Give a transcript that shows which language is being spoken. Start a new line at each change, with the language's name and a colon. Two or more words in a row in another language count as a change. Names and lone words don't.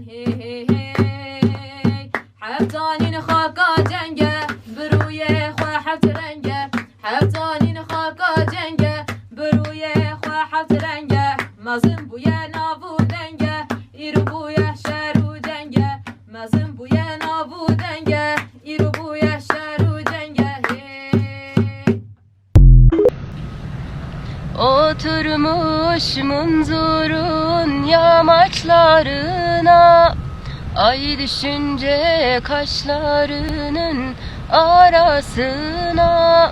Kurdish: Hey hey hey, haftanin khaka cenge, biruye xwe haft renge. Haftanin khaka cenge, biruye xwe haft renge. Mazin buye navu denge, iru buye şeru cenge. Mazin buye navu denge, iru buye şeru cenge. Hey.
Turkish: Oturmuş munzurun yamaçlarına, ay düşünce kaşlarının arasına.